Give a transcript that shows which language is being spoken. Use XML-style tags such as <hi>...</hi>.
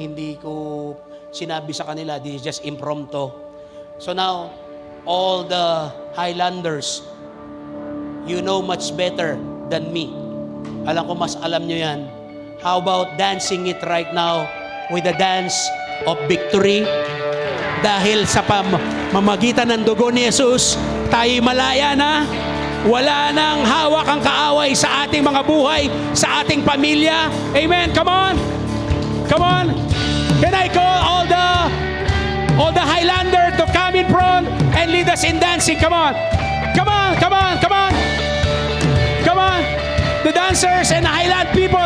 <tl>Hindi ko sinabi sa kanila,</tl> <en>this is just impromptu. So now, all the Highlanders, you know much better than me.</en> <tl>Alam ko, mas alam nyo yan.</tl> <en>How about dancing it right now with the dance of victory?</en> <tl>Dahil sa pamamagitan ng dugo ni Jesus, tayo malaya na. Wala nang hawak ang kaaway sa ating mga buhay, sa ating pamilya.</tl> <en>Amen. Come on. Come on. Can I call all the Highlander to come in front and lead us in dancing? Come on. Come on. Come on. Come on. Come on. The dancers and the Highland people.</en>